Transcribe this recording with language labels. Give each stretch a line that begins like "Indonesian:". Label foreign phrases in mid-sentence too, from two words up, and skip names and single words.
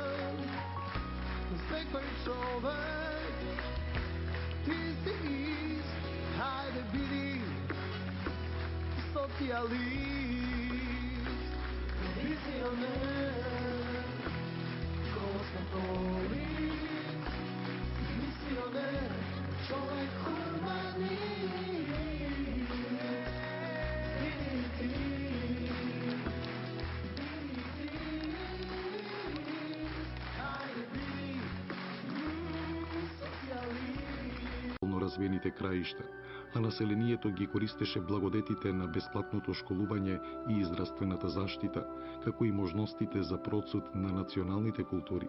Macedonian: Свекој човек, ти си ист, ајде биди социјалист, визионер, космополит, мисионер, човек хуманист. Развиените краишта, а населението ги користеше благодетите на бесплатното школување и израствената заштита, како и можностите за процуд на националните култури.